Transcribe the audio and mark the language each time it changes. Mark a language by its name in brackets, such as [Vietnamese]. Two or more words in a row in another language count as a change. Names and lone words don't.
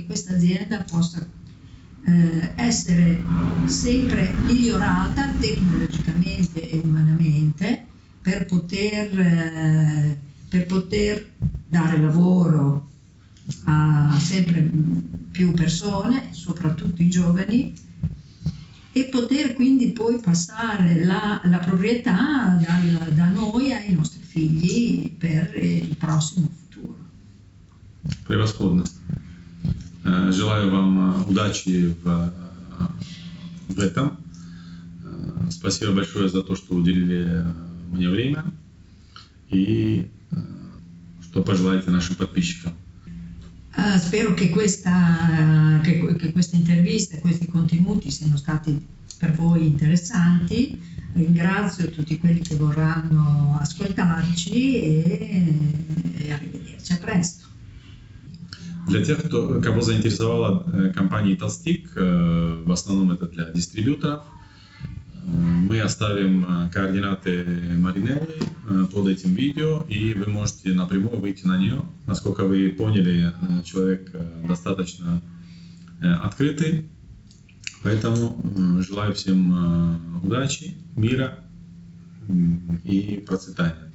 [Italian] questa azienda possa essere sempre migliorata tecnologicamente e umanamente per poter dare lavoro a sempre più persone, soprattutto i giovani, e poter quindi poi passare la proprietà da noi ai nostri figli per il prossimo futuro. [Russian] Превосходно. Желаю вам удачи в этом. Спасибо большое за то, что уделили мне время. И что пожелаете нашим подписчикам? [Italian] Spero che questa intervista e questi contenuti siano stati per voi interessanti. Ringrazio tutti quelli che vorranno ascoltarci e arrivederci. A presto. [Russian] Для тех, кого заинтересовала компания Italstick, в основном это для дистрибьюторов, мы оставим координаты Маринеллы под этим видео, и вы можете напрямую выйти на нее. Насколько вы поняли, человек достаточно открытый, поэтому желаю всем удачи, мира и процветания.